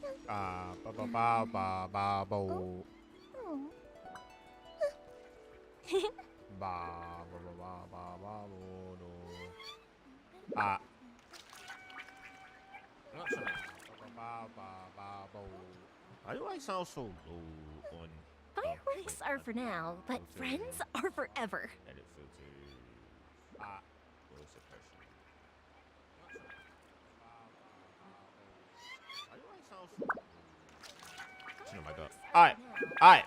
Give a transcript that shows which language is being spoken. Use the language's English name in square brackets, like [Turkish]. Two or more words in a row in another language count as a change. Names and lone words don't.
[English] Ba ba ba ba ba bo. Ba ba ba ba ba ba bo do. Ah. Ba ba ba bo. Why do I sound so low on? Fireworks are for now, but friends are forever. Edit filter. Ah. Low suppression. Why do I sound so low? Oh my god. Alright. Alright.